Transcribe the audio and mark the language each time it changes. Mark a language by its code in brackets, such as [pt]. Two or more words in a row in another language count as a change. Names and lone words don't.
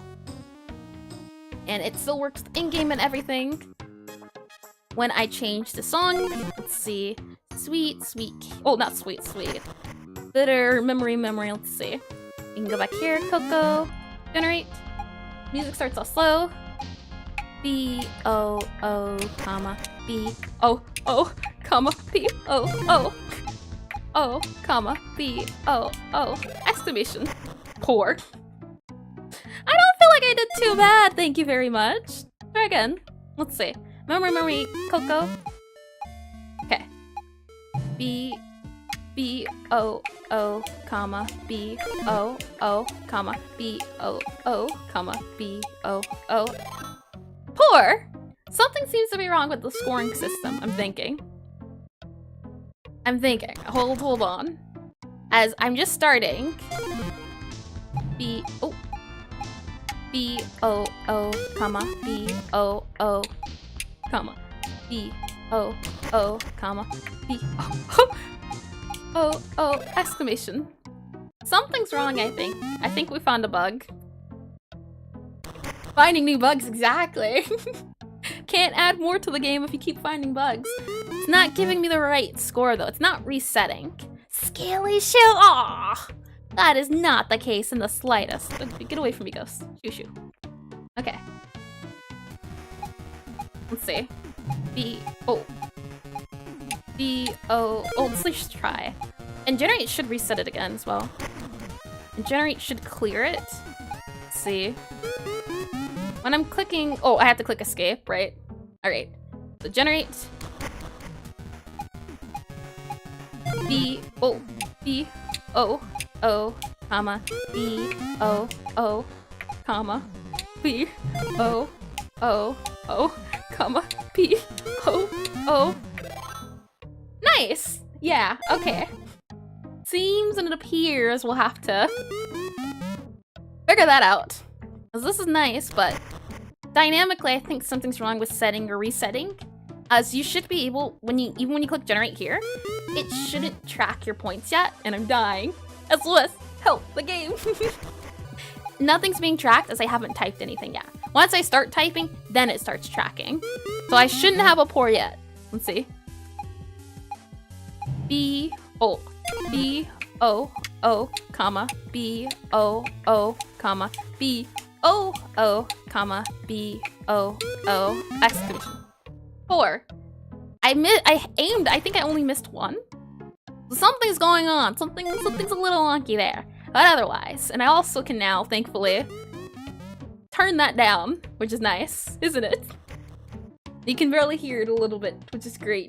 [en] And it still works in-game and everything. When I change the song, let's see. Sweet, sweet. Oh, not sweet, sweet. Bitter, memory, memory. Let's see. You can go back here. Coco. Generate. Music starts off slow. B-O-O, comma. B-O-O, comma. B-O-O. O, comma. B-O-O. Exclamation. Poor. I don't feel like I did too bad, thank you very much. Try again. Let's see. Memory, Coco. Okay. B-O-O, comma, B-O-O, comma, B-O-O, comma, B-O-O. Poor! Something seems to be wrong with the scoring system, I'm thinking. Hold on. As I'm just starting. B-O, comma, B-O-O, comma, B-O-O, comma, B-O-O, exclamation. Something's wrong, I think. I think we found a bug. Finding new bugs, exactly. Can't add more to the game if you keep finding bugs. It's not giving me the right score, though. It's not resetting. Scaly shit, aww! That is not the case in the slightest. Get away from me, ghost. Shoo shoo. Okay. Let's see. B-O. B-O. Oh, let's just try. And generate should reset it again as well. And generate should clear it. Let's see. When I'm clicking... Oh, I have to click escape, right? Alright. So generate. B-O. B-O. O, comma, B, O, O, comma, B, O, O, O, comma, B, O, O. Nice! Yeah, okay. Seems and it appears we'll have to figure that out. Because this is nice, but dynamically I think something's wrong with setting or resetting. As you should be able, even when you click generate here, it shouldn't track your points yet, and I'm dying. SOS, help the game. Nothing's being tracked as I haven't typed anything yet. Once I start typing, then it starts tracking. So I shouldn't have a pour yet. Let's see. B-O, B-O-O, comma, B-O-O, comma, B-O-O, comma, B-O-O, exclamation. 4. I aimed, I think I only missed 1. Something's going on. Something's a little wonky there. But otherwise, and I also can now, thankfully, turn that down, which is nice, isn't it? You can barely hear it a little bit, which is great.